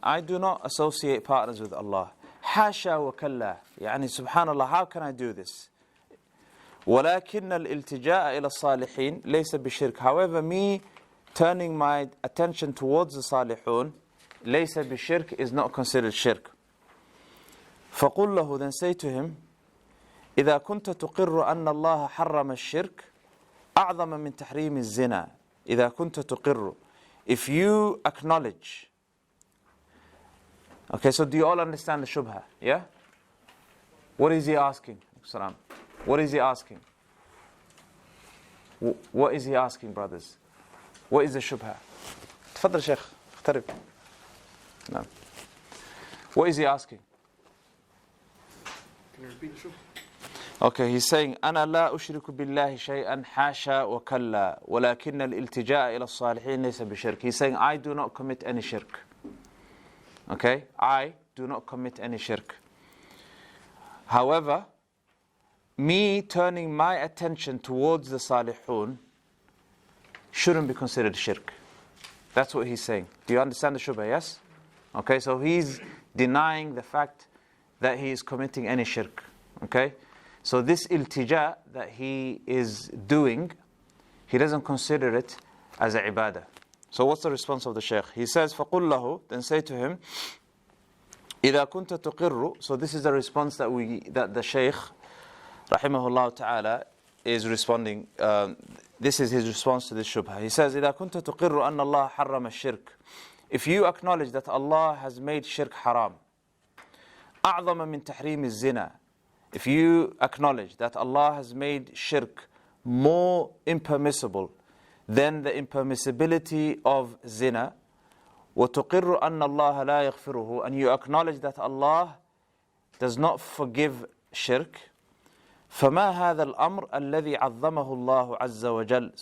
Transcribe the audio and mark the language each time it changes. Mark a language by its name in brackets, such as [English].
[English] I do not associate partners with Allah. [Arabic] حَاشَا وَكَلَّا. يعني [English] subhanallah, how can I do this? [Arabic] وَلَكِنَّ الْإِلْتِجَاءَ إِلَى الصَّالِحِينَ لَيْسَ بِشِرْكٍ. [English] However, me turning my attention towards the salihun, [Arabic] لَيْسَ بِشِرْكٍ, [English] is not considered shirk. [Arabic] فَقُلْ لَهُ, [English] then say to him, [Arabic] إذا كنت تقر أن الله حرم الشرك أعظم من تحريم الزنا. إذا كنت تقر, [English] if you acknowledge. Okay, so do you all understand the shubha? Yeah? What is he asking? What is he asking? What is he asking, brothers? What is the shubha? [Arabic] تفضل شيخ اقترب. [English] No. What is he asking? you repeat the shubha? Okay, he's saying [Arabic] أنا لا أشرك بالله شيئا حاشا وكلا ولكن الالتجاء إلى الصالحين ليس بشرك. [English] He's saying I do not commit any shirk. Okay, I do not commit any shirk. However, me turning my attention towards the salihun shouldn't be considered shirk. That's what he's saying. Do you understand the shubha? Yes? Okay, so he's denying the fact that he is committing any shirk. Okay? So this iltija that he is doing, he doesn't consider it as a ibadah. So what's the response of the shaykh? He says, [Arabic] فَقُلْ لَهُ, [English] then say to him, [Arabic] إِذَا كُنْتَ تُقِرُّ. [English] So this is the response that the shaykh, rahimahullah ta'ala, is responding. This is his response to this shubha. [Arabic] He says, إِذَا كُنْتَ تُقِرُّ أَنَّ اللَّهَ حَرَّمَ الشِّرْكِ. [English] If you acknowledge that Allah has made shirk haram, [Arabic] أَعْظَمَ مِنْ تَحْرِيمِ الزِّنَا. [English] If you acknowledge that Allah has made shirk more impermissible than the impermissibility of zina, [Arabic] وَتُقِرُّ أَنَّ اللَّهَ لَا يَغْفِرُهُ, [English] and you acknowledge that Allah does not forgive shirk, [Arabic] فَمَا هَذَا الْأَمْرُ الَّذِي عَظَّمَهُ اللَّهُ عَزَّ وَجَلَّ.